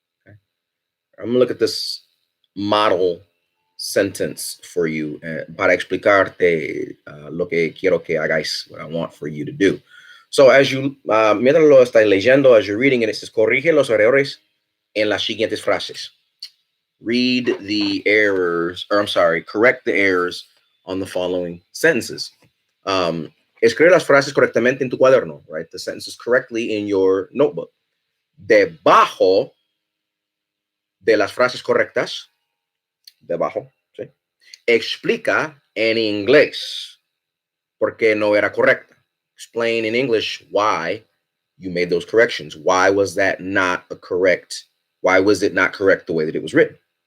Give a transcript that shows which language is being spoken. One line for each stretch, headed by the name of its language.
English: Okay? I'm gonna look at this model sentence for you para explicarte lo que quiero que hagáis, what I want for you to do.
Spanish: So, as you, mientras lo estáis leyendo, as you're reading it, it says, corrige los errores en las siguientes frases.
English: Read the errors, or I'm sorry, correct the errors on the following sentences.
Spanish: Escribe las frases correctamente en tu cuaderno, write the sentences correctly in your notebook. Debajo de las frases correctas, debajo, ¿sí?, explica en inglés por qué no era correcta.
English: Explain in English why you made those corrections. Why was that not a correct? Why was it not correct the way that it was written?